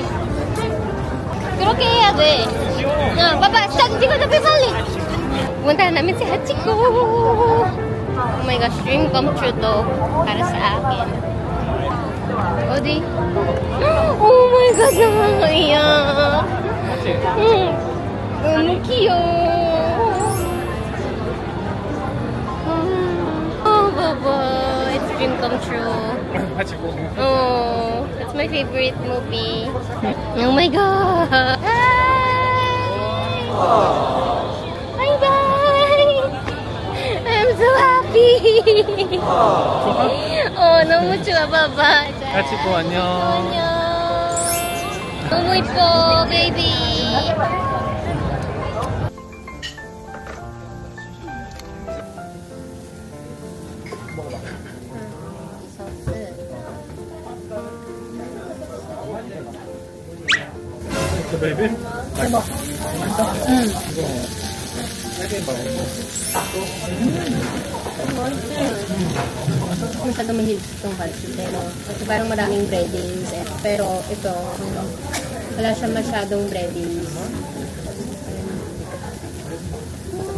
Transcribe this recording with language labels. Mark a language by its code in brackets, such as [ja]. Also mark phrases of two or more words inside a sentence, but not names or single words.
[ko] 그렇게 해야 돼. 봐봐, 시작 찍어줘, 빨리. [tl] Punta namin si Hachiko. [en] Oh my gosh, dream come true [tl] to para sa akin. [en] Odi. Oh my God, [tl] nakakaiyak. [en] Cute. Oh, Baba, it's dream come true. Hachiko. Oh, that's my favorite movie. Oh my God. I'm so happy. [ko] Oh, 너무 좋아, 봐봐. Hachiko, 안녕. 안녕. 너무 이뻐, baby. 그 베이비? [tl] Masyado mahilig itong kalsi, pero kasi parang maraming breadings eh. Pero ito, wala siya masyadong breadings.